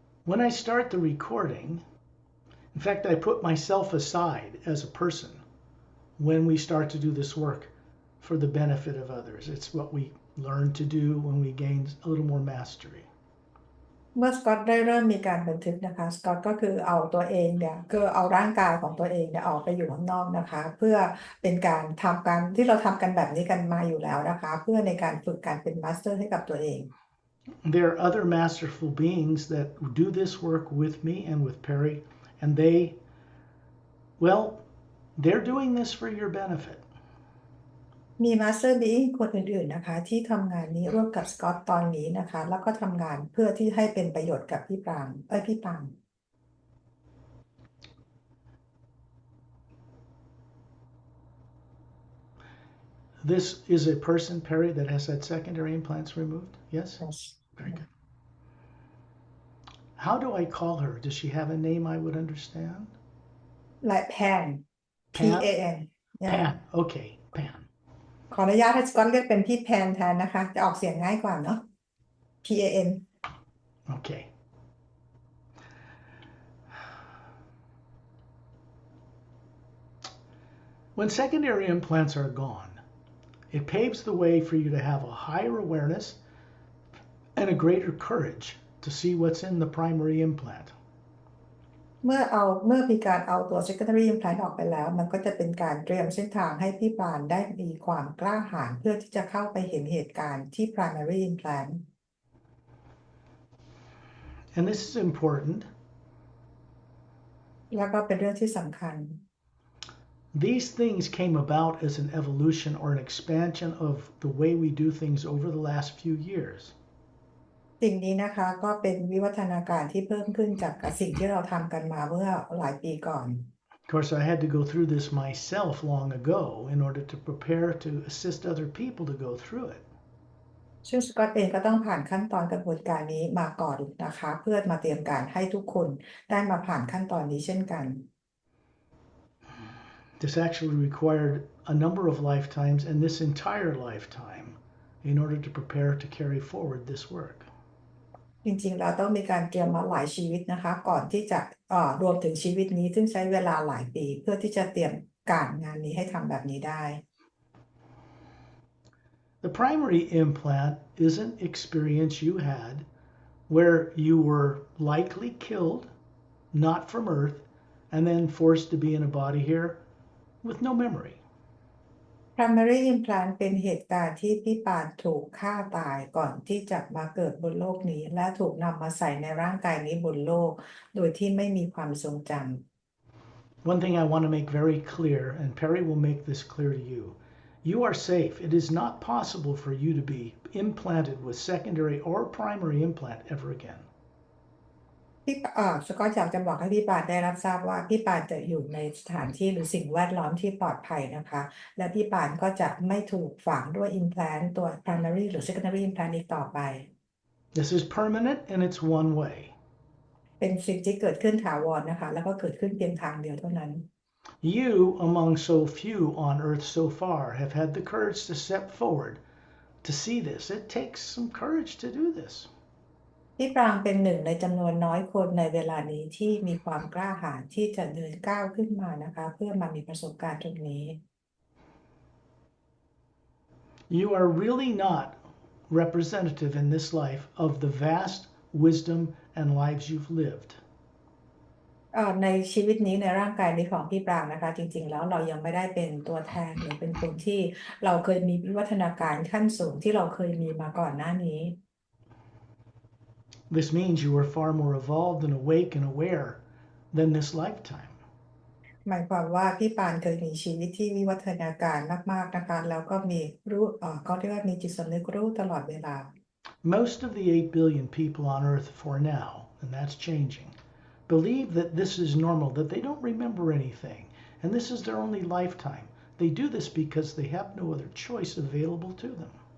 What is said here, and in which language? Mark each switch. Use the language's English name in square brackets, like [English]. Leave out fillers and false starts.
[English] When I start the recording, in fact, I put myself aside as a person when we start to do this work for the benefit of others. It's what we learn to do when we gain a little more mastery. [Thai] เมื่อสกอตได้เริ่มมีการบันทึกนะคะสกอตก็คือเอาตัวเองเนี่ยคือเอาร่างกายของตัวเองเนี่ยออกไปอยู่ข้างนอกนะคะเพื่อเป็นการทำการที่เราทำกันแบบนี้กันมาอยู่แล้วนะคะเพื่อในการฝึกการเป็นมาสเตอร์ให้กับตัวเอง [English] There are other masterful beings that do this work with me and with Perry, and well, they're doing this for your benefit. [Thai] มีมาสเตอร์บีอิงคนอื่นๆนะคะที่ทำงานนี้ร่วมกับสกอตตอนนี้นะคะแล้วก็ทำงานเพื่อที่ให้เป็นประโยชน์กับพี่ปาง [English] This is a person, Perry, that has had secondary implants removed? Yes? Yes. Very good. How do I call her? Does she have a name I would understand? like Pan Pan? PAN Pan. Okay, Pan. [Thai] ขออนุญาตให้สกอตเรียกเป็นพี่แพนแทนนะคะจะออกเสียงง่ายกว่าเนาะ PAN. [English] Okay. When secondary implants are gone, it paves the way for you to have a higher awareness and a greater courage to see what's in the primary implant. [Thai] เมื่อมีการเอาตัว secondary implant ออกไปแล้วมันก็จะเป็นการเตรียมเส้นทางให้พี่ปานได้มีความกล้าหาญเพื่อที่จะเข้าไปเห็นเหตุการณ์ที่ primary implant. [English] And this is important. [Thai] แล้วก็เป็นเรื่องที่สำคัญ [English] These things came about as an evolution or an expansion of the way we do things over the last few years. [Thai] สิ่งนี้นะคะก็เป็นวิวัฒนาการที่เพิ่มขึ้นจากสิ่งที่เราทำกันมาเมื่อหลายปีก่อน [English] Of course, I had to go through this myself long ago in order to prepare to assist other people to go through it. [Thai] ซึ่งสกอตเองก็ต้องผ่านขั้นตอนกระบวนการนี้มาก่อนนะคะเพื่อมาเตรียมการให้ทุกคนได้มาผ่านขั้นตอนนี้เช่นกัน [English] This actually required a number of lifetimes and this entire lifetime in order to prepare to carry forward this work. [Thai] จริงๆเราต้องมีการเตรียมมาหลายชีวิตนะคะก่อนที่จะรวมถึงชีวิตนี้ซึ่งใช้เวลาหลายปีเพื่อที่จะเตรียมการงานนี้ให้ทำแบบนี้ได้ [English] The primary implant is an experience you had where you were likely killed, not from Earth, and then forced to be in a body here with no memory. [Thai] primary implant เป็นเหตุการณ์ที่พี่ปานถูกฆ่าตายก่อนที่จะมาเกิดบนโลกนี้และถูกนำมาใส่ในร่างกายนี้บนโลกโดยที่ไม่มีความทรงจำ [English] One thing I want to make very clear, and Perry will make this clear to you, you are safe. It is not possible for you to be implanted with secondary or primary implant ever again. [Thai] สกอตอยากจะบอกให้พี่ปานได้รับทราบว่าพี่ปานจะอยู่ในสถานที่หรือสิ่งแวดล้อมที่ปลอดภัยนะคะและพี่ปานก็จะไม่ถูกฝังด้วย implant ตัว primary หรือ secondary implant อีกต่อไป [English] This is permanent and it's one way. [Thai] เป็นสิ่งที่เกิดขึ้นถาวรนะคะแล้วก็เกิดขึ้นเพียงทางเดียวเท่านั้น [English] You, among so few on earth so far, have had the courage to step forward to see this. It takes some courage to do this. [Thai] พี่ปรางเป็นหนึ่งในจำนวนน้อยคนในเวลานี้ที่มีความกล้าหาญที่จะเดินก้าวขึ้นมานะคะเพื่อมามีประสบการณ์ตรงนี้ [English] You are really not representative in this life of the vast wisdom and lives you've lived. [Thai] ในชีวิตนี้ในร่างกายนี้ของพี่ปรางนะคะจริงๆแล้วเรายังไม่ได้เป็นตัวแทนหรือเป็นคนที่เราเคยมีวิวัฒนาการขั้นสูงที่เราเคยมีมาก่อนหน้านี้ [English] This means you are far more evolved and awake and aware than this lifetime. [Thai] หมายความว่าพี่ปานเคยมีชีวิตที่วิวัฒนาการมากๆนะคะแล้วก็มีรู้ก็เรียกว่ามีจิตสำนึกรู้ตลอดเวลา [English] Most of the 8 billion people on earth for now, and that's changing, believe that this is normal, that they don't remember anything, and this is their only lifetime. They do this because they have no other choice available to them.